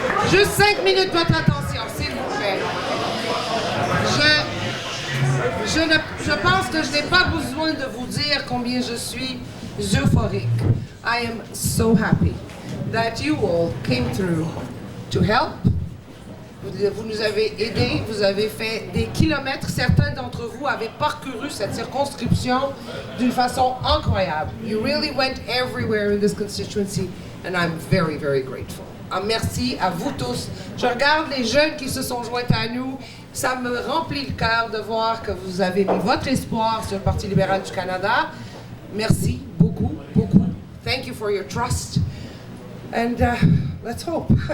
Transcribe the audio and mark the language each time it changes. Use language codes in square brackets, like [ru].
[fr] Juste 5 minutes de votre attention, s'il vous plaît. Je pense que je n'ai pas besoin de vous dire combien je suis euphorique. [en] I am so happy that you all came through to help. [fr] Vous nous avez aidés, vous avez fait des kilomètres. Certains d'entre vous avaient parcouru cette circonscription d'une façon incroyable. [en] You really went everywhere in this constituency and I'm very, very grateful. [fr] Merci à vous tous. Je regarde les jeunes qui se sont joints à nous. Ça me remplit le cœur de voir que vous avez mis votre espoir sur le Parti libéral du Canada. Merci beaucoup, beaucoup. [en] Thank you for your trust. And let's hope.